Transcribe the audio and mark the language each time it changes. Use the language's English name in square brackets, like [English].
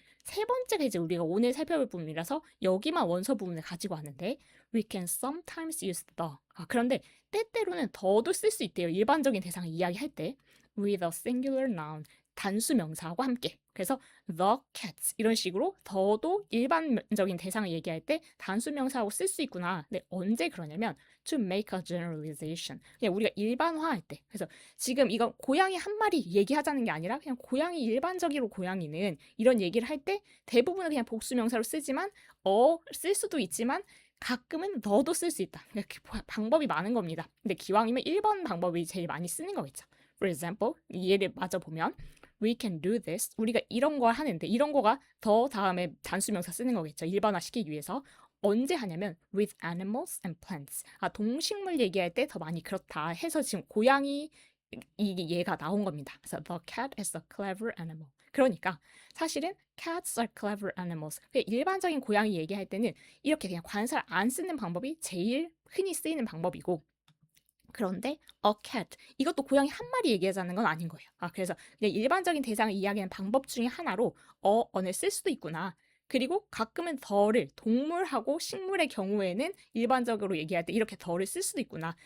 [Korean] 세 번째가 이제 우리가 오늘 살펴볼 부분이라서 여기만 원서 부분을 가지고 왔는데 [English] we can sometimes use the. [Korean] 그런데 때때로는 더도 쓸 수 있대요. 일반적인 대상을 이야기할 때 [English] with a singular noun [Korean] 단수 명사하고 함께. 그래서 the cats 이런 식으로 더도 일반적인 대상을 얘기할 때 단수 명사하고 쓸 수 있구나. 근데 언제 그러냐면 [English] to make a generalization. [Korean] 그냥 우리가 일반화할 때. 그래서 지금 이건 고양이 한 마리 얘기하자는 게 아니라 그냥 고양이 일반적으로 고양이는 이런 얘기를 할 때 대부분은 그냥 복수 명사로 쓰지만 쓸 수도 있지만 가끔은 너도 쓸 수 있다. 방법이 많은 겁니다. 근데 기왕이면 1번 방법이 제일 많이 쓰는 거겠죠. [English] For example, [Korean] 이 예를 마저 보면 [English] we can do this. [Korean] 우리가 이런 걸 하는데 이런 거가 더 다음에 단수명사 쓰는 거겠죠. 일반화시키기 위해서. 언제 하냐면 [English] with animals and plants. [Korean] 동식물 얘기할 때 더 많이 그렇다 해서 지금 고양이 이 얘가 나온 겁니다. 그래서 [English] the cat is a clever animal. [Korean] 그러니까 사실은 [English] cats are clever animals. [Korean] 일반적인 고양이 얘기할 때는 이렇게 그냥 관사를 안 쓰는 방법이 제일 흔히 쓰이는 방법이고 그런데 a cat 이것도 고양이 한 마리 얘기하자는 건 아닌 거예요. 그래서 그냥 일반적인 대상을 이야기하는 방법 중에 하나로 어를 쓸 수도 있구나. 그리고 가끔은 더를 동물하고 식물의 경우에는 일반적으로 얘기할 때 이렇게 더를 쓸 수도 있구나.